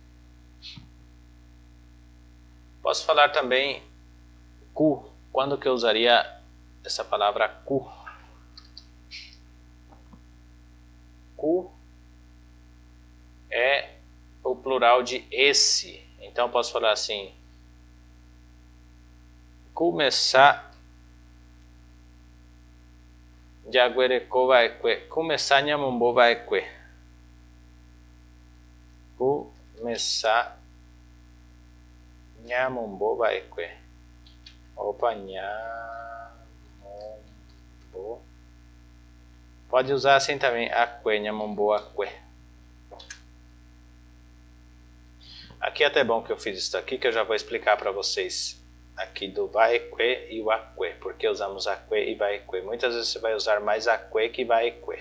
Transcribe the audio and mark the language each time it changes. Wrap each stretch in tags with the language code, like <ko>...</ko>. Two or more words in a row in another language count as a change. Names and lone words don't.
<pt>Posso falar também ku, quando que eu usaria essa palavra ku? Ku é o plural de esse. Então posso falar assim, começar</pt> <gn>Jaguereko Vaekwe,</gn> <pt>começar</pt> <gn>Nyamombo Vaekwe. Começar Nyamombo Vaekwe.</gn> <pt>Opa, Nyamombo. Pode usar assim também, Akwe,</pt> <gn>Nyamombo Akwe.</gn> <pt>Aqui é até bom que eu fiz isso aqui, que eu já vou explicar para vocês aqui do Vaekwe e o Akwe, porque usamos Akwe e Vaekwe. Muitas vezes você vai usar mais Akwe que Vaekwe.</pt>